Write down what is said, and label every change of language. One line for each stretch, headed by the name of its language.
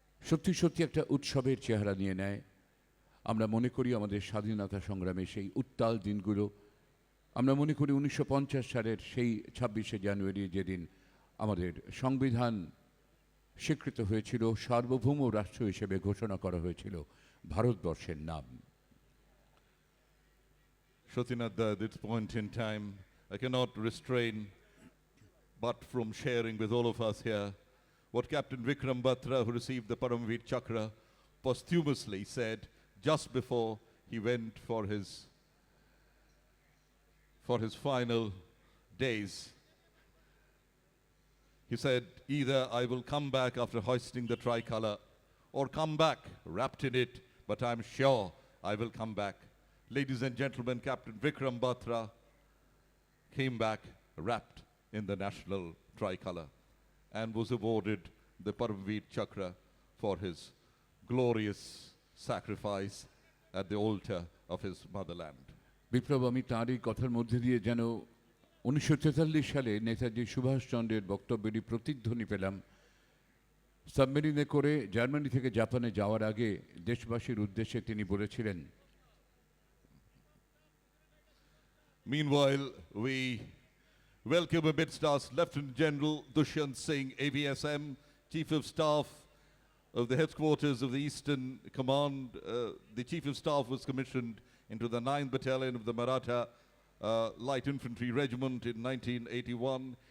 Bangla: সত্যি সত্যি একটা উৎসবের চেহারা নিয়ে নেয়। আমরা মনে করি আমাদের স্বাধীনতা সংগ্রামে সেই উত্তাল দিনগুলো, আমরা মনে করি 1950 সালের সেই 26শে জানুয়ারি, যেদিন আমাদের সংবিধান স্বীকৃত হয়েছিল, সার্বভৌম রাষ্ট্র হিসেবে ঘোষণা করা হয়েছিল ভারতবর্ষের নাম।
English: Shatinath, at this point in time, I cannot restrain but from sharing with all of us here what Captain Vikram Batra, who received the Paramveer Chakra, posthumously said just before he went for his final days. He said, "Either I will come back after hoisting the tricolour or come back wrapped in it, but I'm sure I will come back. Ladies and gentlemen, Captain Vikram Batra came back wrapped in the national tricolour and was awarded the Paramveer Chakra for his glorious sacrifice at the altar of his motherland.
Bangla: বিপ্লব, আমি তাঁরই কথার মধ্যে দিয়ে যেন 1943 সালে নেতাজি সুভাষচন্দ্রের বক্তব্যেরই প্রতিধ্বনি পেলাম। সাবমেরিনে করে জার্মানি থেকে জাপানে যাওয়ার আগে দেশবাসীর উদ্দেশ্যে তিনি বলেছিলেন,
English: Meanwhile, we welcome amidst us Lieutenant General Dushyant Singh, AVSM, Chief of Staff of the headquarters of the Eastern Command. The Chief of Staff was commissioned into the 9th Battalion of the Maratha Light Infantry Regiment in 1981.